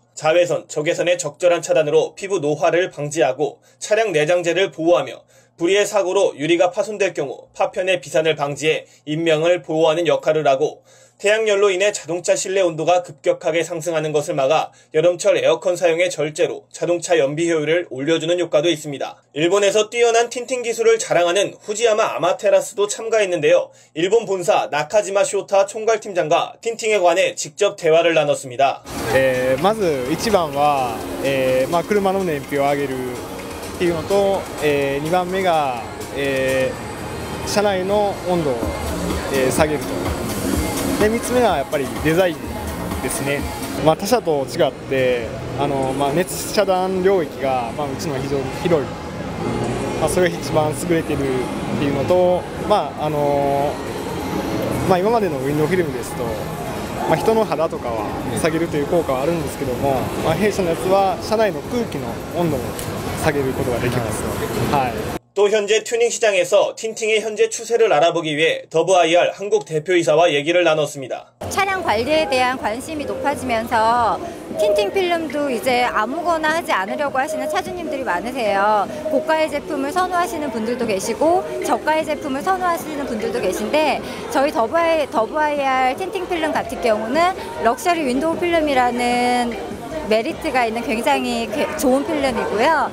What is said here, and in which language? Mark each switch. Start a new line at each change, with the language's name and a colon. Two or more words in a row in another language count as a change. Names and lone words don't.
Korean: 자외선, 적외선의 적절한 차단으로 피부 노화를 방지하고 차량 내장재를 보호하며 불의의 사고로 유리가 파손될 경우 파편의 비산을 방지해 인명을 보호하는 역할을 하고 태양열로 인해 자동차 실내 온도가 급격하게 상승하는 것을 막아 여름철 에어컨 사용의 절제로 자동차 연비 효율을 올려주는 효과도 있습니다. 일본에서 뛰어난 틴팅 기술을 자랑하는 후지야마 아마테라스도 참가했는데요. 일본 본사 나카지마 쇼타 총괄팀장과 틴팅에 관해 직접 대화를 나눴습니다.
Japanese: まず一番は、車の燃費を上げるっていうのと、2番目が、車内の温度を、下げると。で3つ目はやっぱりデザインですね。他社と違って、熱遮断領域が、うちのは非常に広い、それが一番優れているっていうのと、今までのウィンドウフィルムですと、人の肌とかは下げるという効果はあるんですけども、弊社のやつは車内の空気の温度を下げることができます。はい。
Korean: 또 현재 튜닝 시장에서 틴팅의 현재 추세를 알아보기 위해 WIR 한국 대표이사와 얘기를 나눴습니다. 차량 관리에 대한 관심이 높아지면서 틴팅 필름도 이제 아무거나 하지 않으려고 하시는 차주님들이 많으세요. 고가의 제품을 선호하시는 분들도 계시고 저가의 제품을 선호하시는 분들도 계신데 저희 WIR 틴팅 필름 같은 경우는 럭셔리 윈도우 필름이라는 메리트가 있는 굉장히 좋은 필름이고요.